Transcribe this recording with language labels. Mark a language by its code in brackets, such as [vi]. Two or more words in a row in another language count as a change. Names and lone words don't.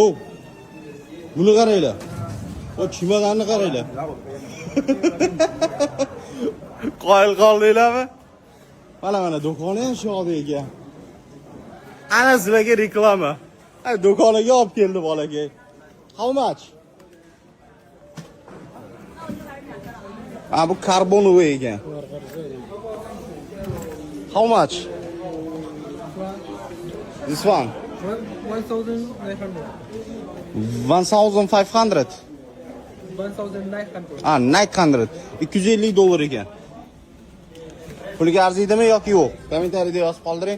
[uz] Buni qaranglar. O chimaganni qaranglar. Qoyil qoldinglarmi? Mana do'koni ham shu yoqda ekan. Ana sizlarga reklama. Do'koniga olib keldi bolaga. [en] How much? [uz] Bu karbonoviy ekan. [en] How much? This one? 1,900. 1,500. 1,900. [uz] 900. 250 dollar ekan. Pulga arziydimi yoki yo'q? Kommentariyada yozib qoldiring.